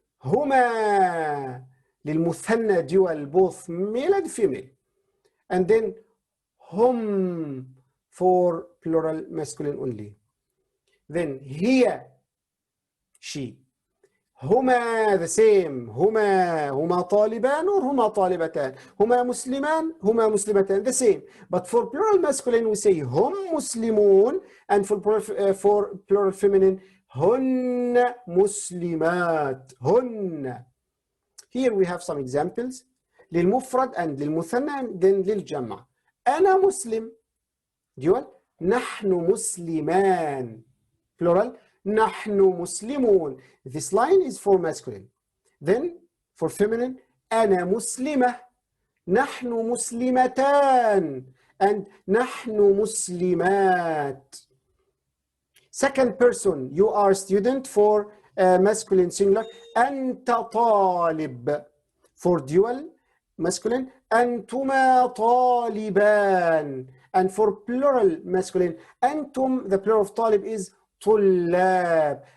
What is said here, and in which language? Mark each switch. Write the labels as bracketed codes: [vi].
[ar] هما للمثنى [en] dual both male and female, and then هم for plural masculine only. Then هي, she. هما the same. [ar] هما طالبان or هما طالبتان. هما مسلمان, هما مسلمتان, the same. [en] But for plural masculine we say [ar] هم مسلمون, [en] and for plural feminine [ar] هن مسلمات. هن. [en] Here we have some examples. للمفرد and للمثنى and then للجمع. [ar] أنا مسلم dual. نحن مسلمان plural. نحن مسلمون. [en] This line is for masculine. Then for feminine, [ar] أنا مسلمة. نحن مسلمتان. And نحن مسلمات. [en] Second person, you are student for masculine singular. [ar] أنت طالب. [en] For dual masculine, [ar] أنتما طالبان. [en] And for plural masculine, أنتم, the plural of طالب is طلاب.